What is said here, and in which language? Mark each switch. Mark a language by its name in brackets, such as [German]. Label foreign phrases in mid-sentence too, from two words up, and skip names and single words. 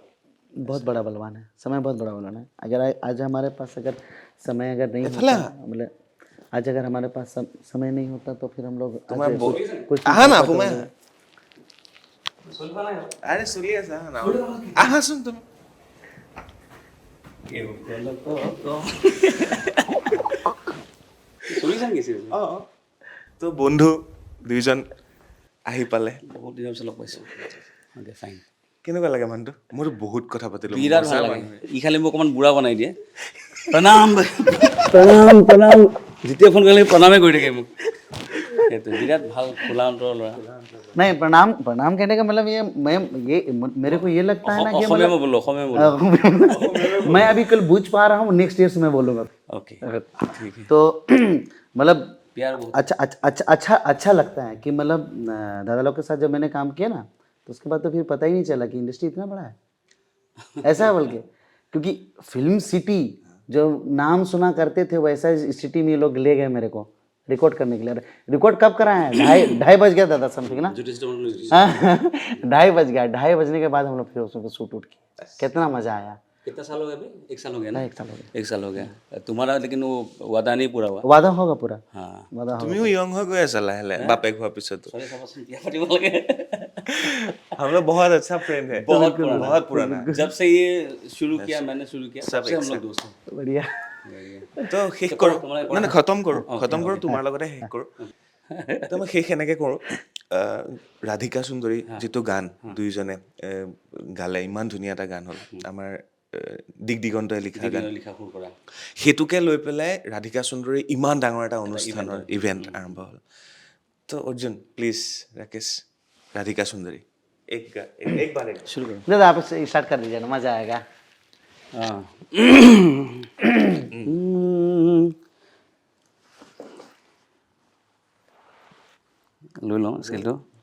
[Hindi] बड़ा बलवान है, समय बहुत बड़ा बलवान है। अगर आज हमारे पास अगर समय अगर नहीं होता, मतलब आज अगर हमारे पास समय नहीं होता तो फिर हम लोग कुछ अरे सुनिए ना, सुन तुम [Assamese] তো বন্ধু দুইজন আহি পালে, বহুত দিনৰ পিছত লগ পাইছোঁ। ফাইন, কেনেকুৱা লাগে মানুহটো? মোৰ বহুত কথা পাতিলো, বিৰাট ভাল লাগে। ই খালি মোক অকণমান বুঢ়া বনাই দিয়ে। প্ৰণাম প্ৰণাম প্ৰণাম, যেতিয়া ফোন কৰিলে প্ৰণামে কৰি থাকে মোক। সেইটো বিৰাট ভাল, খোলা অন্তৰৰ ল'ৰা। [Hindi] नहीं, प्रणाम प्रणाम कहने का मतलब ये मेरे को ये लगता है ना कि [Assamese] অসমীয়া মই বোলো, অসমীয়া বোলো। [Hindi] मैं अभी कल बूझ पा रहा हूँ, [English] next year [Hindi] से मैं बोलूँगा। ओके, ठीक है। तो मतलब प्यार बहुत अच्छा लगता है कि मतलब दादा लोग के साथ जब मैंने काम किया ना, तो उसके बाद तो फिर पता ही नहीं चला कि इंडस्ट्री इतना बड़ा है। ऐसा है बल्कि, क्योंकि फिल्म सिटी जो नाम सुना करते थे वैसा सिटी में ये लोग ले गए मेरे को रिकॉर्ड करने के लिए। रिकॉर्ड कब कराए हैं? 2:30 बज गया दादा समथिंग ना, 2:30 बज गया। 2:30 बजने के बाद हम लोग फिर उसमें शूट उठ किए, कितना मजा आया। कितना साल हो गया अभी? 1 साल हो गया ना? 1 साल हो गया। 1 साल हो गया तुम्हारा, लेकिन वो वादा नहीं पूरा हुआ। वादा होगा पूरा, हाँ, वादा होगा। [Assamese] তুমিও ইয়ং হৈ গৈ আছা লাহে লাহে বাপেক হোৱাৰ পিছতো। [Hindi] सॉरी सब क्या पार्टी बोल गए। हम लोग बहुत अच्छा फ्रेंड है, बहुत पुराना। जब से ये शुरू किया, मैंने शुरू किया, सबसे हम लोग दोस्त हैं। बढ़िया। [Assamese] তো শেষ কৰোঁ, মানে খতম কৰোঁ তোমাৰ লগতে শেষ কৰোঁ। তো মই শেষ এনেকৈ কৰোঁ, ৰাধিকা সুন্দৰী যিটো গান দুইজনে গালে, ইমান ধুনীয়া এটা গান হ'ল, আমাৰ দিগদিগন্তই লিখা গান, লিখা সুৰ কৰা, সেইটোকে লৈ পেলাই ৰাধিকা সুন্দৰী ইমান ডাঙৰ এটা অনুষ্ঠানৰ ইভেণ্ট আৰম্ভ হ'ল। তো অৰ্জুন প্লিজ, ৰাকেশ, [Hindi] राधिका सुंदरी एक बार शुरू करो। दादा आप स्टार्ट कर दीजिए ना, मजा आएगा। हाँ, लो लो स्केल लो।